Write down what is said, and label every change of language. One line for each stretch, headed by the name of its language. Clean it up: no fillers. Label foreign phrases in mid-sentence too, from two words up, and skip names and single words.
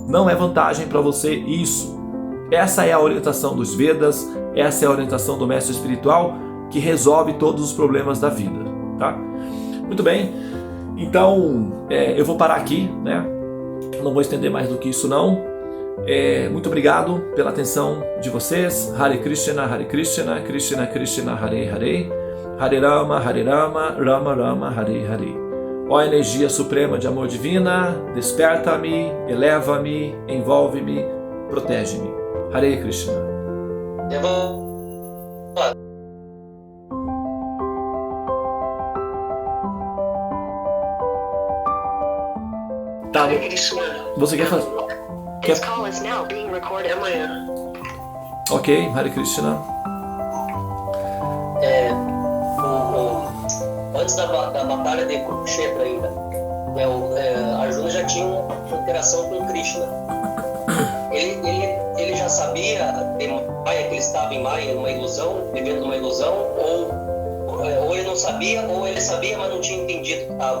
Portuguese: Não é vantagem para você isso. Essa é a orientação dos Vedas, essa é a orientação do mestre espiritual que resolve todos os problemas da vida, tá? Muito bem, então eu vou parar aqui, né? Não vou estender mais do que isso não. Muito obrigado pela atenção de vocês.
Sanskrit: Hare Krishna, Krishna Krishna, Hare Hare, Hare Rama, Rama Rama, Hare Hare.
Portuguese: Ó energia suprema de amor divina, desperta-me, eleva-me, envolve-me, protege-me.
Sanskrit: Hare Krishna. Tá. Hare Krishna.
Portuguese: Você quer fazer?
English: This call is now being recorded.
Sanskrit: Ok, Hare Krishna.
Portuguese: Antes da batalha de Kurukshetra ainda, Arjuna já tinha uma interação com Krishna. Ele já sabia de Maya, que ele estava em Maya, numa ilusão, vivendo numa ilusão, ou ele não sabia, ou ele sabia, mas não tinha entendido que estava.